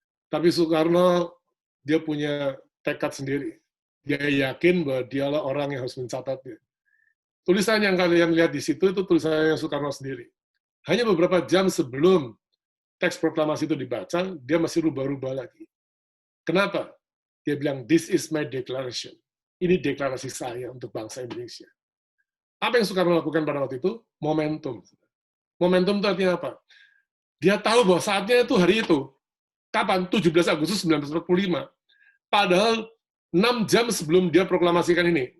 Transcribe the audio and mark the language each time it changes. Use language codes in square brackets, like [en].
[id] Tapi Soekarno, dia punya tekad sendiri. Dia yakin bahwa dialah orang yang harus mencatatnya. Tulisan yang kalian lihat di situ, itu tulisannya Soekarno sendiri. Hanya beberapa jam sebelum teks proklamasi itu dibaca, dia masih rubah-rubah lagi. Kenapa? Dia bilang, [en] this is my declaration. [id] Ini deklarasi saya untuk bangsa Indonesia. Apa yang Soekarno lakukan pada waktu itu? Momentum. Momentum itu artinya apa? Dia tahu bahwa saatnya itu hari itu. Kapan? 17 Agustus 1945. Padahal 6 jam sebelum dia proklamasikan ini.